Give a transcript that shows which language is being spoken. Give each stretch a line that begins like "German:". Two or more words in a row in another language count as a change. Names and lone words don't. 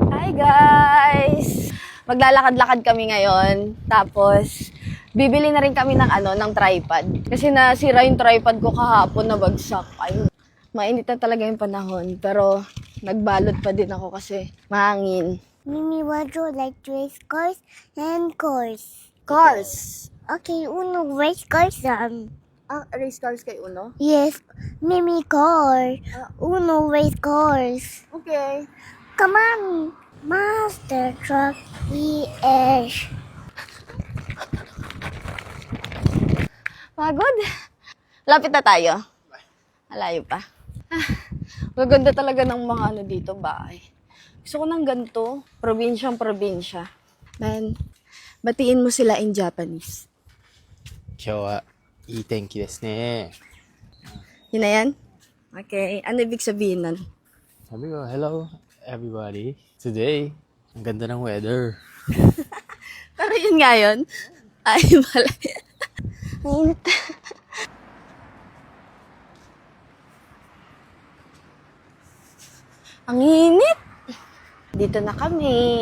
English: Hi guys!
Filipino: Maglalakad-lakad kami ngayon. Tapos, bibili na rin kami ng tripod. Kasi nasira yung tripod ko kahapon, nabagsak. Ay, mainit na talaga yung panahon. Pero, nagbalot pa din ako kasi mahangin.
English: Mimi, would you like to race cars and cars? Cars! Okay, Uno, race cars. Race cars
Filipino: kay Uno?
English: Yes, Mimi, car. Uno, race cars. Okay. Come on, Master Truck ES.
Filipino: Pagod? Lapit na tayo. Malayo pa. Maganda talaga ng mga dito, bahay. Gusto ko ng ganito. Probinsyang-probinsya. Man, batiin mo sila
English: in Japanese.
Japanese: 今日はいい天気ですね。
Filipino: Yun na yan? Okay. Ano ibig sabihin nun? Sabi ko,
English: hello everybody. Today,
Filipino: ang ganda ng weather. Pero yun nga yun. Ay, mali. Mainit. Ang init. Dito na kami.